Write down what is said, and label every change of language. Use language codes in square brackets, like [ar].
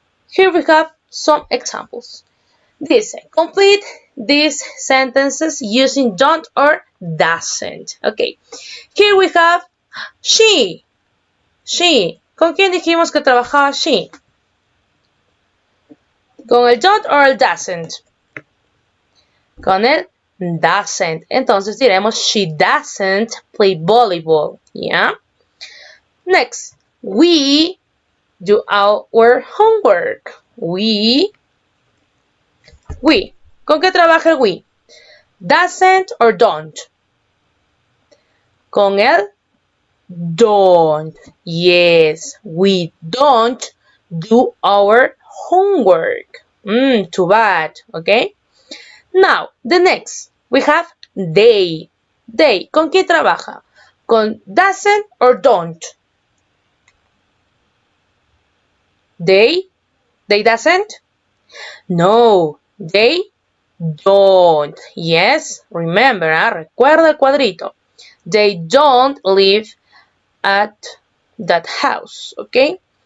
[en] Here we have some examples. Dice, complete these sentences using don't or doesn't. Okay. Here we have she. She. [es] ¿Con quién dijimos que trabajaba she? ¿Con el don't or el doesn't? Con el doesn't. Entonces diremos [en] she doesn't play volleyball. Yeah. Next, we do our homework. We. [es] ¿Con qué trabaja el we? Doesn't or don't? Con el don't. [en] Yes, we don't do our homework. Too bad, okay? Now, the next, we have they. [es] They, ¿con quién trabaja? ¿Con doesn't or don't? [en] They doesn't? No, they don't. Yes, remember, [es] recuerda el cuadrito. [en] They don't live at that house, okay?